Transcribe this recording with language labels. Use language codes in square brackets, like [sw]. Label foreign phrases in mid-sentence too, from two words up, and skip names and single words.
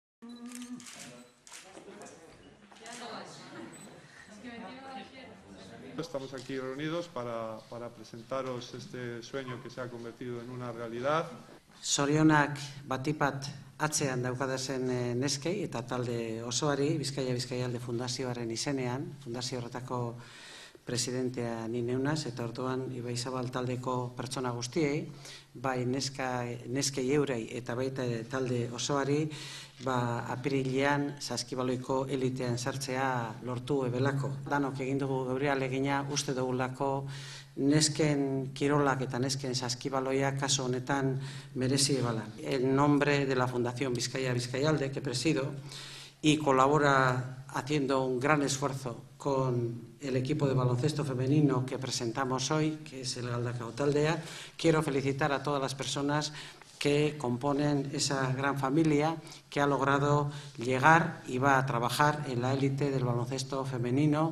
[es] Estamos aquí reunidos para presentaros este sueño que se ha convertido en una realidad. [eu] Zorionak batipat atzean daukadazen neskei eta talde osoari Bizkaia-Bizkaialde Fundazioaren izenean, fundazio horretako presidentea ni neunaz, eta orduan Ibaizabal taldeko pertsona guztiei, bai neskei eurei eta baita talde osoari, apirilean Saskibaloiko elitean sartzea lortu ebelako. Danok egin dugu geure ahalegina, uste dugulako nesken kirolak eta nesken saskibaloia kaso honetan merezi ebala. [es] En nombre de la Fundación Bizkaia-Bizkaialde, que presido, y colabora haciendo un gran esfuerzo con el equipo de baloncesto femenino que presentamos hoy, que es el Galdakao Taldea, quiero felicitar a todas las personas que componen esa gran familia que ha logrado llegar y va a trabajar en la élite del baloncesto femenino.